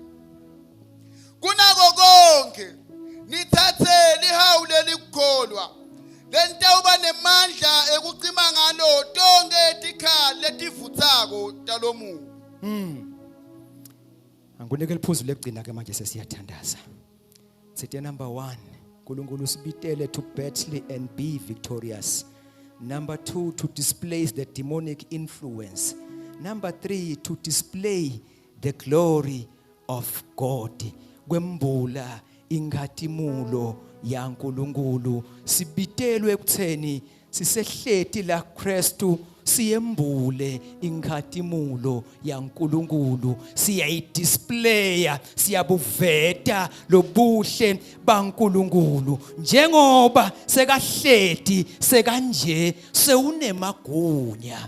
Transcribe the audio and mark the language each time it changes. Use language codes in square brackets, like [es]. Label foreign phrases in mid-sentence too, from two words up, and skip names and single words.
[ss] Kunako konke nithathe lihawu lelikukholwa lentawuba nemandla ekucima ngalo tonke tikhali letivuthako talomubi. Angunike liphuzu lekugcina ke manje sesiyathandaza. Sithi number 1, uNkulunkulu sibitele [en] to battle and be victorious. Number 2, to displace the demonic influence. Number 3, to display the glory of God. [ss] Kwembula ingathimulo yaNkulunkulu sibitelwe ekutheni sisehleti la Kristu siyembule ingathimulo yaNkulunkulu siyayidisplaya siyabuveta lobuhle baNkulunkulu njengoba sekahleti sekanje sewunemagunya.